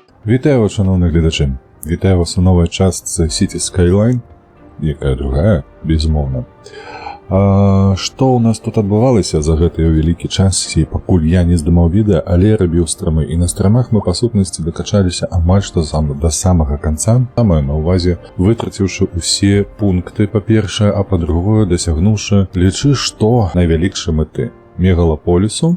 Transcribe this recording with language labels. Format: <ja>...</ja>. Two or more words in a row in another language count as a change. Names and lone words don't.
<be>Вітаю вас, шановні глядачі. Вітаю вас у новій частці City Skyline, якая другая, безумоўна. Што ў нас тут адбывалася за гэты вялікі час, і пакуль я не здымаў відэа, але рабіў стрымы. І на стрымах мы, па сутнасці, дакачаліся амаль што да самага канца, маю на ўвазе, вытраціўшы ўсе пункты, па-першае, а па-другое, дасягнуўшы, лічы, што найвялікшай мэты мегалаполісу.</be>